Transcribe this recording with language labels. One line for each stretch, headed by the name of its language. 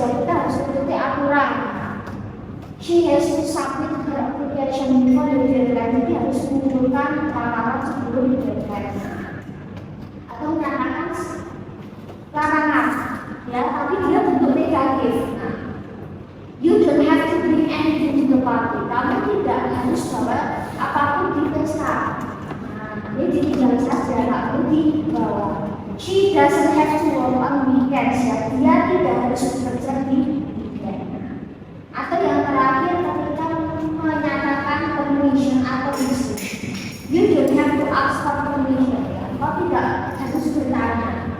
Indonesian: Kita harus ikuti aturan.
English: She has to submit her application before the deadline.
Indonesian: Jadi harus mengumpulkan laporan sebelum deadline. Atau menyatakan larangan, ya, tapi dia bentuk negatif.
English: Nah, you don't have to bring anything to the party.
Indonesian: Kamu tidak harus bawa apapun di pesta. Nah, jadi tinggal saja, nggak perlu dibawa.
English: She doesn't have to work on weekends, ya.
Indonesian: Dia tidak harus bekerja di weekend. Atau yang terakhir, ketika menyatakan permission atau izin,
English: you don't have to ask for permission,
Indonesian: ya. Kau tidak harus bertanya.